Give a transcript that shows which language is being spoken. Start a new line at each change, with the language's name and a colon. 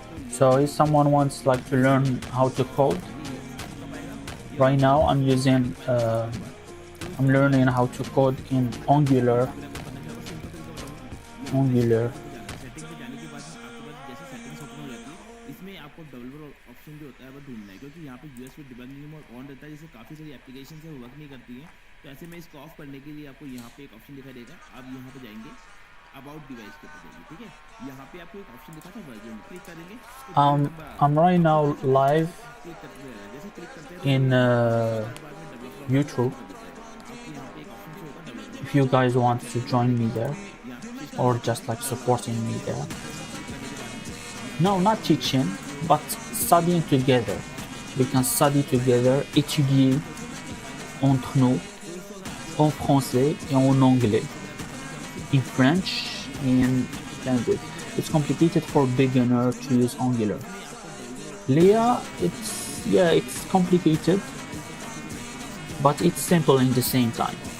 English: So if someone wants like to learn how to code, right now I'm learning how to code in Angular.
Hindi: इसमें आपको developer option जो होता है वो ढूंढना है क्योंकि यहाँ पे यूएस में डिबगिंग मोड ऑन रहता है जिससे काफ़ी सारी एप्लीकेशन है वर्क नहीं करती हैं तो ऐसे में इसको ऑफ करने के लिए आपको यहाँ पे एक ऑप्शन दिखाई देगा आप यहाँ पे जाएंगे अबाउट डिवाइस के ऊपर जाएंगे ठीक है यहाँ पे आपको एक ऑप्शन दिखा था वर्जन क्लिक करेंगे
English: I'm right now live
Hindi: click करते हैं जैसे क्लिक करते हैं
English: in YouTube. If you guys want to join me there or just like supporting me there. No, not teaching, but studying together. We can study together,
French: étudier entre nous en français et en anglais.
English: In French and language. It's complicated for beginner to use Angular. Leah, it's complicated, but it's simple in the same time.